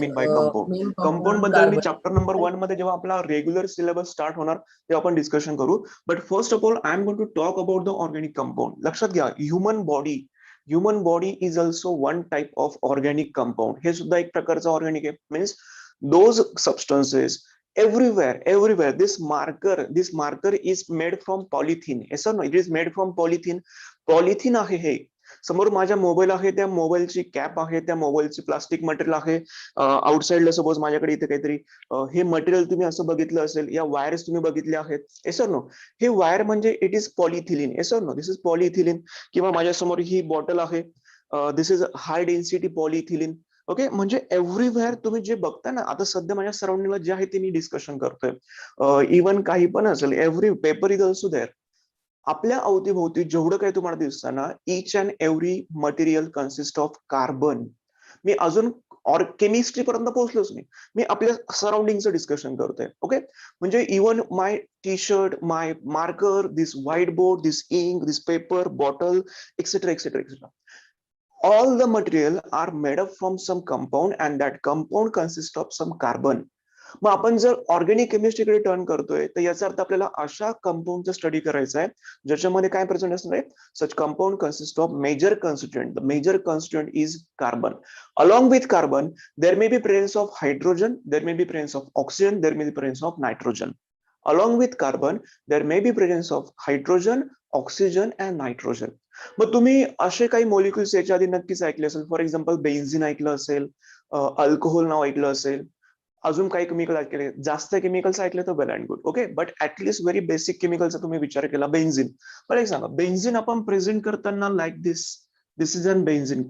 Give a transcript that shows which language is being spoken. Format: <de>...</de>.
<en>Mean by compound. main compound compound</en> <mr>बद्दल मी</mr> <en>carbon.</en> <mr>Chapter number 1 मध्ये जेव्हा आपला रेग्युलर सिलेबस स्टार्ट होणार तेव्हा आपण डिस्कशन करू.</mr> <en>But first of all I am going to talk about the organic compound.</en> <mr>लक्षात घ्या,</mr> <en>Human body is also one type of organic compound.</en> <mr>हे सुद्धा एक प्रकारचं ऑर्गॅनिक आहे.</mr> <en>Means those substances everywhere this marker is made from polythene. yes or no, it is made from polythene आहे.</en> <mr>हे समोर माझ्या मोबाईल आहे, त्या मोबाईलची कॅप आहे, त्या मोबाईलची प्लास्टिक मटेरियल आहे. आउटसाइडला सपोज माझ्याकडे इथे काहीतरी हे मटेरियल तुम्ही असं बघितलं असेल, या वायर्स तुम्ही बघितल्या आहेत.</mr> <en>yes or no,</en> <mr>हे वायर म्हणजे</mr> <en>It is polyethylene. yes or no, this is polyethylene.</en> <mr>किंवा माझ्यासमोर ही बॉटल आहे,</mr> <en>This is high density polyethylene.</en> <mr>ओके, म्हणजे एव्हरीवेअर तुम्ही जे बघता ना, आता सध्या माझ्या सराउंडिंगला जे आहे ते मी डिस्कशन करतोय, इव्हन काही पण असेल,</mr> <en>Every paper is also there.</en> <mr>आपल्या अवतीभोवती जेवढं काही तुम्हाला दिसतं ना,</mr> <en>Each and every material consist of carbon.</en> <mr>मी अजून केमिस्ट्री पर्यंत पोहोचलोच नाही, मी आपल्या सराउंडिंगचं डिस्कशन करतोय.</mr> <en>Okay, म्हणजे even my T shirt, my marker, this white board, this ink, this paper, bottle, etcetera etcetera etcetera. All the material are made up from some compound and that compound consists of some carbon.</en> <mr>मग आपण जर organic केमिस्ट्रीकडे turn करतोय तर याचा अर्थ आपल्याला अशा कंपाऊंडचा study करायचा आहे ज्याच्यामध्ये काय प्रेझेंट असणार आहे.</mr> <en>Such compound consist of major constituent. The major constituent is carbon. Along with carbon there may be presence of hydrogen, there may be presence of oxygen, there may be presence of nitrogen. Along with carbon, there may be presence of hydrogen, oxygen and nitrogen.</en> <mr>मग तुम्ही असे काही molecules याच्या आधी नक्कीच ऐकले असेल.</mr> <en>for example</en> <mr>benzene ऐकलं असेल, अल्कोहोल नाव ऐकलं असेल, अजून काही केमिकल ऐकले. जास्त केमिकल्स ऐकले तर</mr> <en>Well and good.</en> <mr>Okay,</mr> <en>but at least very basic</en> <mr>केमिकलचा तुम्ही विचार केला, बेन्झिन. पण एक सांगा, बेन्झिन आपण प्रेझेंट करताना</mr> <en>Like this is an benzene.</en>